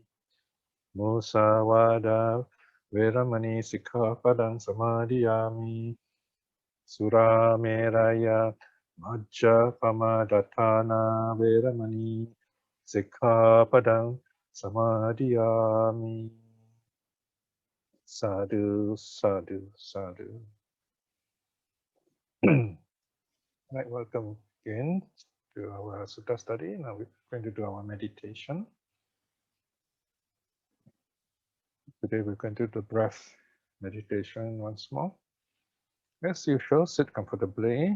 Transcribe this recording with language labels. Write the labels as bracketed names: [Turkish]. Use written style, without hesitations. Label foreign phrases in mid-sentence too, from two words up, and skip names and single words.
[Pali] Musawada veramani sikkhapadang samadhiyami. Surameraya majjapamadatthana veramani sikkhapadang samadhiyami. Sadhu, sadhu, sadhu. [English] Right, welcome again to our Sutta study. Now we're going to do our meditation. Today we're going to do the breath meditation once more. As usual, sit comfortably.